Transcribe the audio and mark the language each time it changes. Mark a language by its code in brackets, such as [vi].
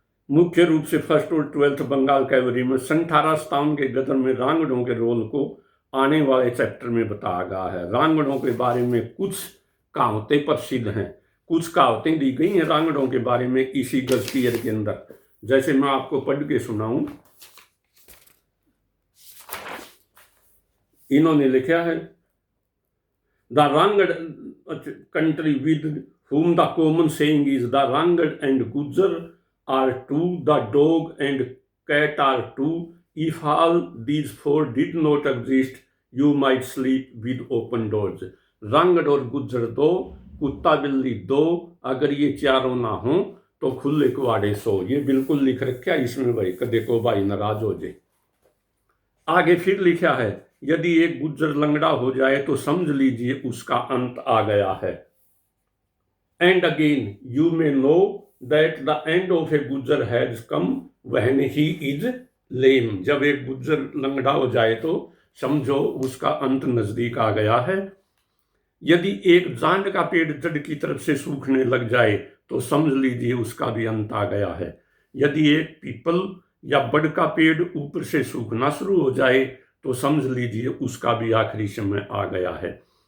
[hi] मुख्य रूप से 1st और 12th बंगाल कैवलरी में 1857 के गदर में रांगड़ों के रोल को आने वाले चैप्टर में बताया गया है। रांगड़ों के बारे में कुछ कहावतें प्रसिद्ध हैं, कुछ कहावतें दी गई हैं रांगड़ों के बारे में इसी गस्टियर के अंदर। जैसे मैं आपको पढ़ के सुनाऊं, इन्होंने लिखा है, [en] The Rangad country with whom the common saying is the Rangad and Gujjar are two, the dog and cat are two. If all these 4 did not exist, you might sleep with open doors. [hi] Rangad और गुज्जर 2, कुत्ता बिल्ली 2, अगर ये चारों ना हो तो खुले कुआड़े सो। ये बिल्कुल लिख रखा है इसमें भाई, कदे को भाई नाराज हो जाए। आगे फिर लिखा है, यदि एक गुज्जर लंगड़ा हो जाए तो समझ लीजिए उसका अंत आ गया है। [en] And again, you may know that the end of a Gujjar has come when he is lame. [hi] जब एक गुज्जर लंगड़ा हो जाए तो समझो उसका अंत नजदीक आ गया है। यदि एक जांड का पेड़ जड़ की तरफ से सूखने लग जाए तो समझ लीजिए उसका भी अंत आ गया है। यदि एक पीपल या बड़ का पेड़ ऊपर से सूखना शुरू हो जाए तो समझ लीजिए उसका भी आखिरी समय आ गया है।